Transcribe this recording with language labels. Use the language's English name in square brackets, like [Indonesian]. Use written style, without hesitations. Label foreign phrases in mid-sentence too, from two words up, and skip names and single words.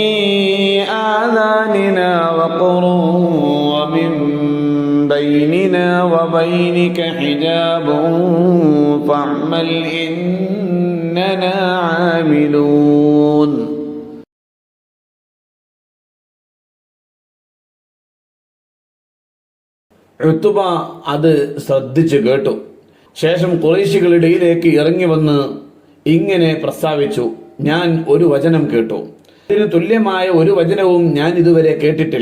[Arabic] آذاننا وقر ومن بيننا وبينك حجاب فاعمل إننا عاملون. [Malayalam] ഉത്ബ അത് ശ്രദ്ധിച്ചു കേട്ടു. ശേഷം ഖുറൈശികളുടെ ഇടയിലേക്ക് ഇറങ്ങി വന്ന് ഇങ്ങനെ പ്രസ്താവിച്ചു, ഞാൻ ഒരു വചനം കേട്ടു, ഇതിന് തുല്യമായ ഒരു വചനവും ഞാൻ ഇതുവരെ കേട്ടിട്ടില്ല.